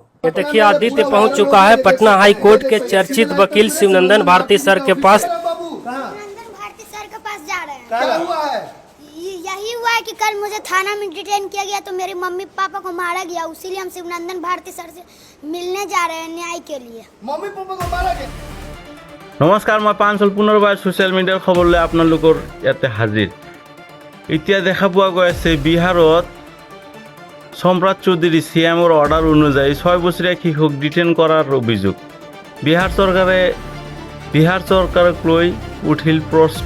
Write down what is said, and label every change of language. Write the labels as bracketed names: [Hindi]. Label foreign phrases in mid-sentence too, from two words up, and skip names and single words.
[Hindi] ये देखिए आदित्य पहुंच चुका है पटना हाई कोर्ट के चर्चित वकील शिवनंदन भारती सर के पास। शिवनंदन भारती सर के पास जा रहे हैं। क्या हुआ है? यही हुआ है कि कल मुझे थाना में डिटेन किया गया तो मेरे मम्मी पापा को मारा गया, उसीलिए हम शिवनंदन भारती सर से मिलने जा रहे हैं न्याय के लिए। मम्मी पापा को मारा गया। [Assamese] নমস্কাৰ, মই পাঞ্চল পুনৰবাৰ ছ'চিয়েল মিডিয়াৰ খবৰলৈ আপোনালোকৰ ইয়াতে হাজিৰ। এতিয়া দেখা পোৱা গৈ আছে বিহাৰত সম্ৰাট চৌধুৰী CMৰ অৰ্ডাৰ অনুযায়ী 6 বছৰীয়া শিশুক ডিটেইন কৰাৰ অভিযোগ। বিহাৰ চৰকাৰক লৈ উঠিল প্ৰশ্ন।